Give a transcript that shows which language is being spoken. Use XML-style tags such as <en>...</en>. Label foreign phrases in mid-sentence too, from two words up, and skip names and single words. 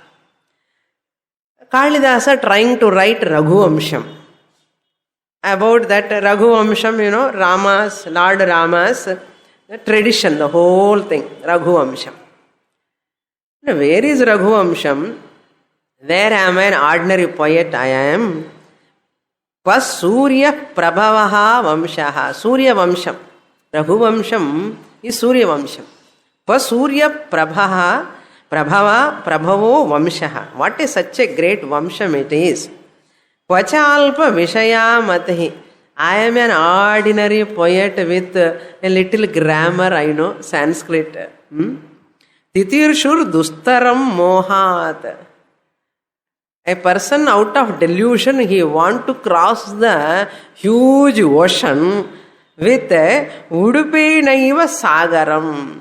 <en>Kalidasa trying to write Raghuvamsham. About that Raghuvamsham, Rama's, Lord Rama's tradition, the whole thing, Raghuvamsham. Where is Raghuvamsham? Where am I an ordinary poet? I am.</en> <sa>Kva Surya Prabhavaha Vamshaha. Surya Vamsham.</sa> <en>Raghuvamsham is</en> <sa>Surya Vamsham. Kva Surya Prabhava Vamshaha.</sa> <en>What is such a great Vamsham it is?</en> <sa>Kvachalpa Vishayamatihi.</sa> <en>I am an ordinary poet with a little grammar, I know, Sanskrit.</en> <sa>Titirshur Dustaram Mohat.</sa> <en>A person out of delusion, he want to cross the huge ocean with a</en> <sa>Udupe Naiva Sagaram.</sa>